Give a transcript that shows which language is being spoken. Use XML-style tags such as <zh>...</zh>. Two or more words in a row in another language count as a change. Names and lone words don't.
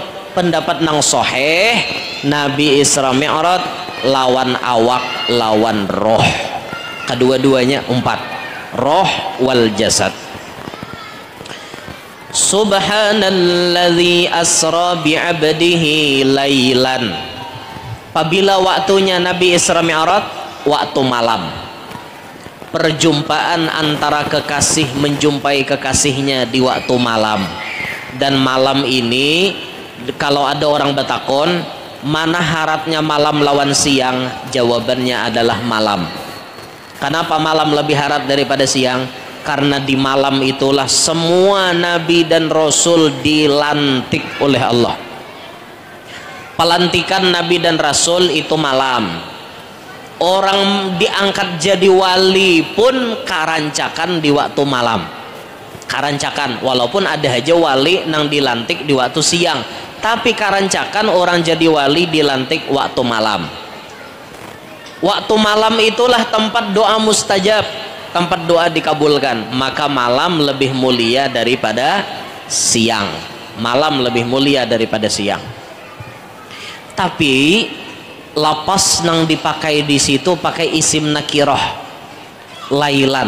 <id>Pendapat nang soheh Nabi Isra Mi'raj lawan awak lawan roh, kedua-duanya umpat,</id> <ar>roh wal jasad. Subhanalladzi asra bi'abdihi lailan.</ar> <id>Apabila waktunya Nabi Isra Mi'raj waktu malam, perjumpaan antara kekasih menjumpai kekasihnya di waktu malam. Dan malam ini kalau ada orang bertakon mana haratnya malam lawan siang, jawabannya adalah malam. Kenapa malam lebih harat daripada siang? Karena di malam itulah semua nabi dan rasul dilantik oleh Allah. Pelantikan nabi dan rasul itu malam. Orang diangkat jadi wali pun karancakan di waktu malam. Karancakan, walaupun ada aja wali nang dilantik di waktu siang, tapi karancakan orang jadi wali dilantik waktu malam. Waktu malam itulah tempat doa mustajab, tempat doa dikabulkan. Maka malam lebih mulia daripada siang. Malam lebih mulia daripada siang. Tapi lapas nang dipakai di situ pakai isim nakirah, lailan.</id>